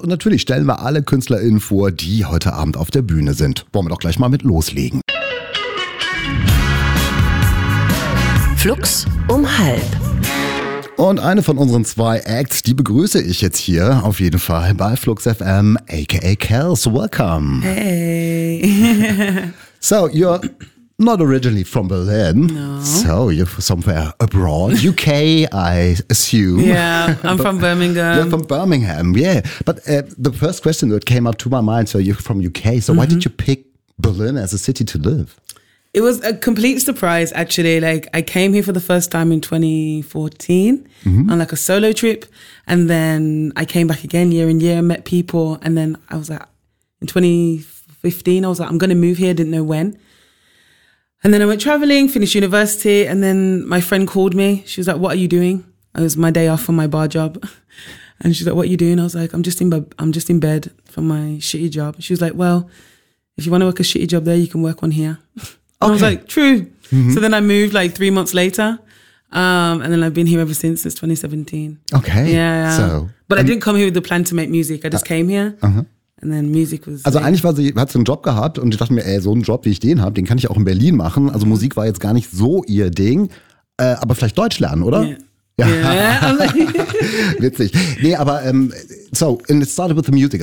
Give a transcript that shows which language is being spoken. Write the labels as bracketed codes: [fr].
[de] Und natürlich stellen wir alle KünstlerInnen vor, die heute Abend auf der Bühne sind. Wollen wir doch gleich mal mit loslegen. Flux um halb. Und eine von unseren zwei Acts, die begrüße ich jetzt hier auf jeden Fall bei Flux FM, aka Kels. [en] Welcome. Hey. So, you're not originally from Berlin. No. So, you're somewhere abroad. UK, I assume. Yeah, I'm from Birmingham. You're from Birmingham, yeah. But the first question that came up to my mind, so you're from UK, so mm-hmm. Why did you pick Berlin as a city to live? It was a complete surprise, actually. Like, I came here for the first time in 2014 mm-hmm. on like a solo trip. And then I came back again year in year, met people. And then I was like, in 2015, I was like, I'm going to move here. Didn't know when. And then I went traveling, finished university. And then my friend called me. She was like, what are you doing? It was my day off from my bar job. And she's like, what are you doing? I was like, I'm just in bed from my shitty job. She was like, well, if you want to work a shitty job there, you can work one here. Okay. I was like, true. Mm-hmm. So then I moved like 3 months later. And then I've been here ever since 2017. Okay. Yeah. So, but I didn't come here with the plan to make music. I just came here. Uh-huh. And then music was... [de] Also eigentlich war sie, hat sie einen Job gehabt und ich dachte mir, ey, so einen Job, wie ich den habe, den kann ich auch in Berlin machen. Also Musik war jetzt gar nicht so ihr Ding. Aber vielleicht Deutsch lernen, oder? [en] Yeah. [de] Witzig. Nee, aber [en] and it started with the music.